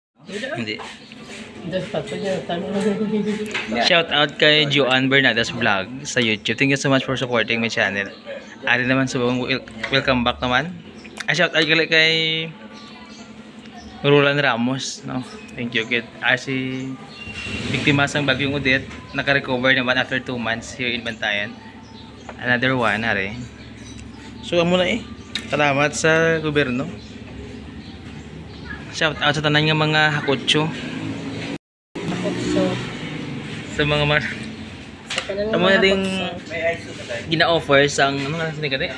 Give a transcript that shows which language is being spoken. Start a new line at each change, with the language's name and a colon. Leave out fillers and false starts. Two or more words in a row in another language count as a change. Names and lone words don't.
Hiligaynon: Hindi.
English: Yeah. Shout out
Hiligaynon: kay Joanne Bernardas Vlog sa YouTube.
English: Thank you so much for supporting my channel.
Hiligaynon: Ari naman subong
English: welcome back
Hiligaynon: naman.
English: Shout out
Hiligaynon: kay Roland Ramos, no.
English: Thank you kid.
Hiligaynon: Si biktima sang bagyong Odette, naka-recover naman
English: after 2 months here in Bantayan. Another one ari.
Hiligaynon: So amo na Salamat sa gobyerno.
English: Shout out
Hiligaynon: sa tanan nga mga hakotso. Sa mga amo na ding gina-offer sang ano nga sini kani?